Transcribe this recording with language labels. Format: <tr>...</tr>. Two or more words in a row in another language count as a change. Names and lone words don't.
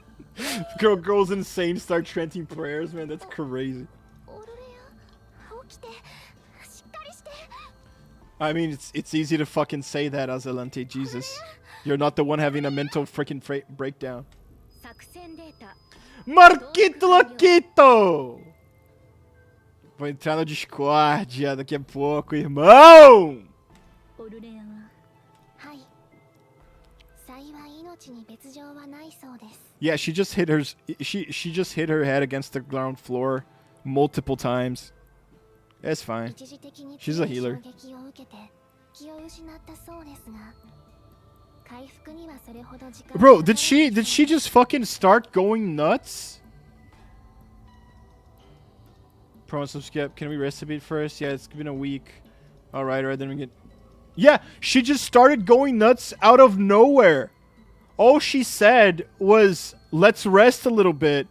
<en>Girl's insane, start chanting prayers, man. That's crazy. I mean, it's easy to fucking say that, Azelante. Jesus. You're not the one having a mental freaking breakdown.</en> <ja>作戦データ</ja> <pt>Marquito Loquito! Vou entrar no Discordia daqui a pouco, irmão!</pt> <ja>オルレアははい幸い命に別状はないそうです</ja> <en>Yeah, she just hit her. She just hit her head against the ground floor multiple times. It's fine.</en> <ja>一時的に</ja> <en>She's</en> <ja>強</ja> <en>a</en> <ja>い</ja> <en>healer.</en> <ja>衝撃を受けて気を失ったそうですが回復にはそれほど時間</ja> <en>Bro, did she just fucking start going nuts? Promise some skip. Can we rest a bit first? Yeah, it's been a week. Alright, then we get. Yeah, she just started going nuts out of nowhere. All she said was, let's rest a little bit.</en>